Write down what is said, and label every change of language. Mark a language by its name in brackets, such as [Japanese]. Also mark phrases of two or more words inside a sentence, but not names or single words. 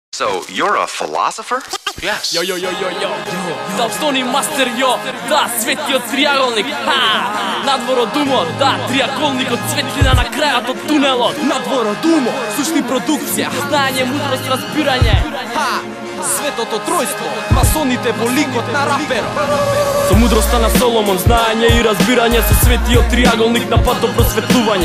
[English] So, you're a philosopher? Yes. Yo. Dubstone master, yo. [Macedonian] Да, светиот триаголник. Надвор од умот, да, триаголник од светлина на крајот од тунелот. Надвор од умот, сушни продукција, знаење, мудрост, разбирање. Светото тројство, масоните во ликот на раперот. Со мудроста на Соломон, знаење и разбирање, со светиот триаголник на пат до просветлување.